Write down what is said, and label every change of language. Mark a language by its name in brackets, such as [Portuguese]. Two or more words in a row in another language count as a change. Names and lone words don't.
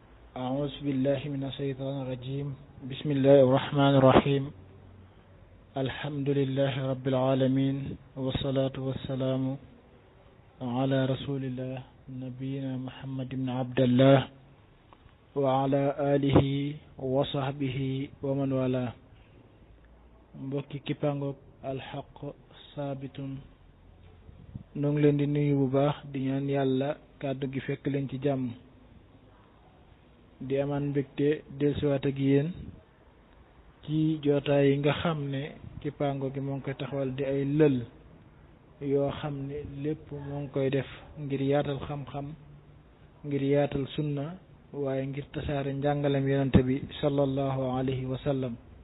[Arabic] أعوذ بالله من الشيطان الرجيم بسم الله الرحمن الرحيم الحمد لله رب العالمين والصلاة والسلام على رسول الله نبينا محمد بن عبد الله وعلى آله وصحبه ومن والاه [Wolof] mbokki kippaangoog alxaq saabitun noo ngi leen di nuyu bu baax di ñaan yàlla kàddu gi fekk leen ci jàmm di amaan mbégte dellusiwaat ak yéen ci jootaay yi nga xam ne kippaango gi moo ngi koy taxawal di ay lël yoo xam ne lépp moo ngi koy def ngir yaatal xam-xam ngir yaatal sunna waaye ngir tasaare njàngalem yonente bi [Arabic] صلى الله عليه وسلم